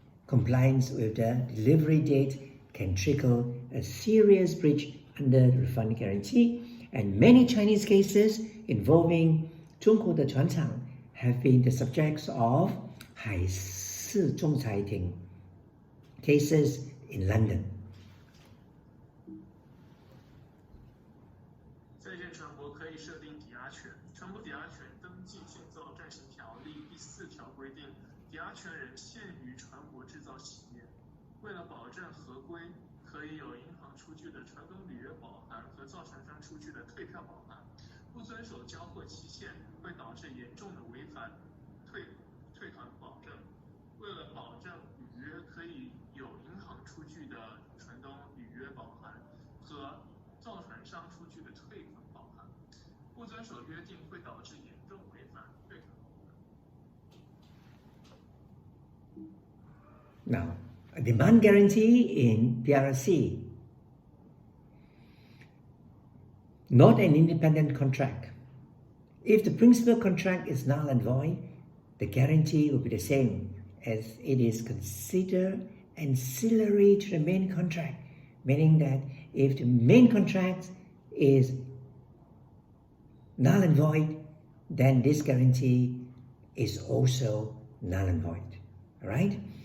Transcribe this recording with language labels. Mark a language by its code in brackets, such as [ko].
[en] Non-compliance with the delivery date can trigger a serious breach under the refund guarantee, and many Chinese cases involving [zh] 中国的船厂 [en] have been the subjects of [zh] 海事仲裁庭 [en] cases in London. [zh] 在建船舶可以设定抵押权，船舶抵押权登记建造暂行条例第4条规定，抵押权人限于船舶制造企业。为了保证合规，可以有银行出具的船东履约保函和造船商出具的退票保函。不遵守交货期限会导致严重的违反退款保证。为了保证履约，可以有银行出具的船东履约保函和造船商出具的退款保函。不遵守约定会导致严重违反退款保证。 [en] Now, a demand guarantee in PRC. Not an independent contract. If the principal contract is null and void, the guarantee will be the same, as it is considered ancillary to the main contract, meaning that if the main contract is null and void, then this guarantee is also null and void, right?